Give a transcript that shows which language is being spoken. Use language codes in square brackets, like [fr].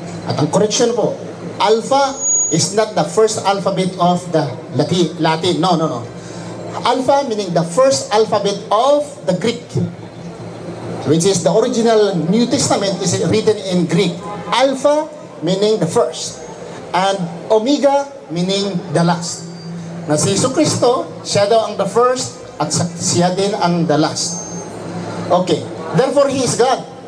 [tl] At ang correction po, [en] Alpha is not the first alphabet of the Latin. No. Alpha meaning the first alphabet of the Greek, which is the original New Testament is written in Greek. Alpha meaning the first, and Omega meaning the last. [tl] Na si Jesucristo, siya daw ang [en] the first [tl] at siya din ang [en] the last. Okay, therefore He is God.